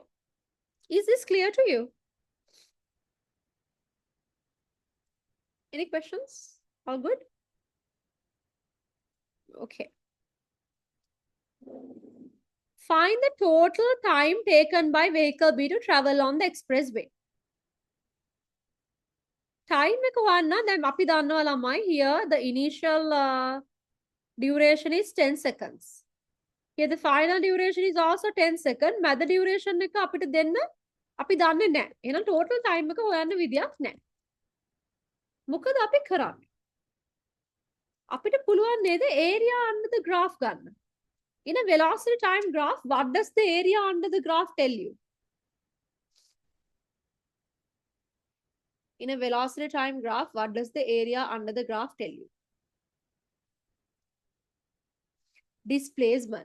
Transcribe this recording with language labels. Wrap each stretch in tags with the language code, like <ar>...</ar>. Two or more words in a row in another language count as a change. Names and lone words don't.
<en>Okay. Is this clear to you? Any questions? All good? Okay. Find the total time taken by vehicle B to travel on the expressway.</en> <si>Time එක හොයන්න දැන් අපි දන්නවා ළමයි</si> <en>here the initial duration is 10 seconds. Here the final duration is also 10 seconds.</en> <si>මැද duration එක අපිට දෙන්න අපි දන්නේ නැහැ. එහෙනම්</si> <en>total time</en> <si>එක හොයන්න විදියක් නැහැ. මොකද අපි කරන්නේ? අපිට පුළුවන් නේද</si> <en>area under the graph</en> <si>ගන්න.</si> <en>In a velocity time graph, what does the area under the graph tell you? In a velocity time graph, what does the area under the graph tell you? Displacement.</en>